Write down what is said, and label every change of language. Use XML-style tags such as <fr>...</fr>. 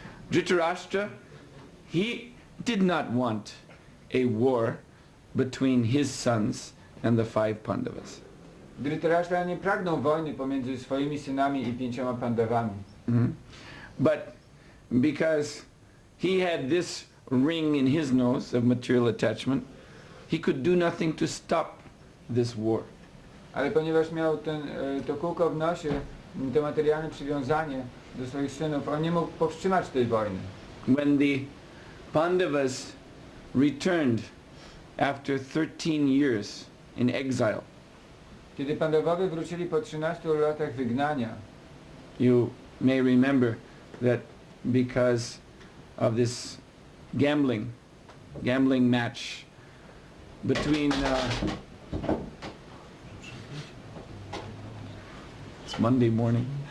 <en>Dhritarashtra, he did not want a war between his sons and the 5 Pandavas.</en> <pl>Dhritarashtra nie pragnął wojny pomiędzy swoimi synami i 5 Pandawami.</pl> <en>But because he had this ring in his nose of material attachment, he could do nothing to stop this war.</en> <pl>Ale ponieważ miał to kółko w nosie, to materialne przywiązanie do swoich synów, on nie mógł powstrzymać tej wojny.</pl> <en>When the Pandavas returned after 13 years in exile,</en> <pl>Kiedy Pandawowie wrócili po 13 latach wygnania,</pl> <en>you may remember that because of this gambling match between it's Monday morning.</en>